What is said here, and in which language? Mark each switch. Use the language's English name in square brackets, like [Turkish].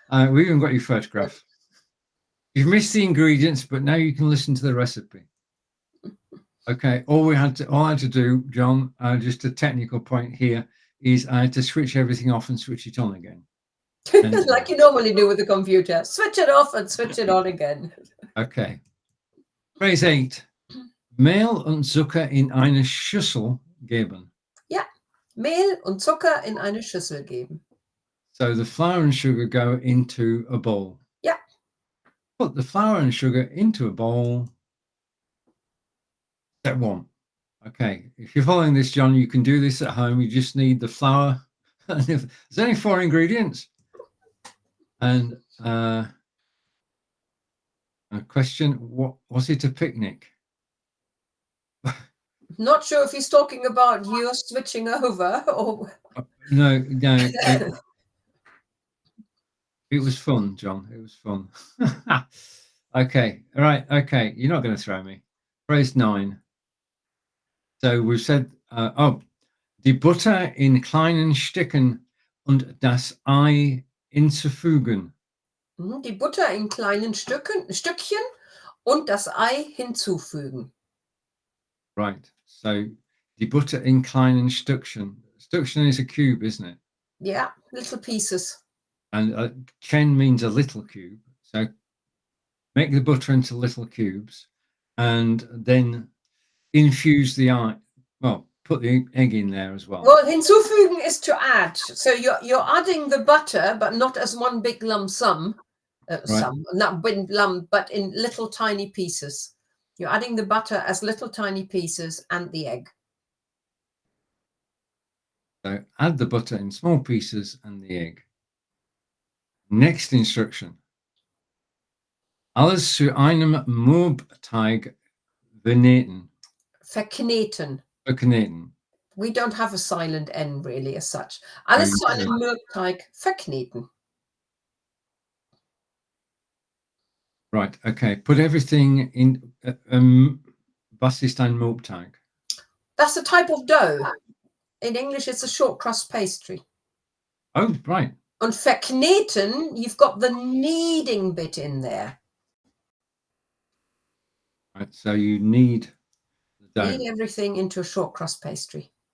[English] We even got your photograph. You've missed the ingredients, but now you can listen to the recipe. Okay, all I had to do, John, just a technical point here, is I had to switch everything off and switch it on again. Like you normally do with the computer. Switch it off and switch it on again. Okay. Phrase 8. [German] Mehl und Zucker in eine Schüssel geben. Ja, Mehl und Zucker in eine Schüssel geben. [English] So the flour and sugar go into a bowl. Yeah. Put the flour and sugar into a bowl. Step 1. Okay, if you're following this, John, you can do this at home. You just need the flour. There's only 4 ingredients. And a question, what was it, a picnic? Not sure if he's talking about you switching over or... No, it was fun, John. It was fun. Okay, all right, okay. You're not going to throw me. Phrase 9. So we've said, [German] die Butter in kleinen Stücken und das Ei hinzufügen. Die Butter in kleinen Stückchen und das Ei hinzufügen. [English] Right. [German] So die Butter in kleinen Stückchen. [English] Stückchen is a cube, isn't it? Yeah, little pieces. And Chen means a little cube. So make the butter into little cubes and then infuse the eye. Well, put the egg in there as well. Well, hinzufügen is to add. So you're adding the butter, but not as one big lump sum. Right. Not big lump, but in little tiny pieces. You're adding the butter as little tiny pieces and the egg. So add the butter in small pieces and the egg. Next instruction. [German] Alles zu einem Mürbeteig verkneten. Verkneten. Verkneten. [English] We don't have a silent N really as such. [German] Alles zu einem Mürbeteig verkneten. [English] Right, okay. Put everything in. [German] Was ist ein Mürbeteig? [English] That's a type of dough. In English, it's a short crust pastry. Oh, right. [German] Und verkneten, [English] you've got the kneading bit in there. Right. So you knead the dough. Knead everything into a short crust pastry.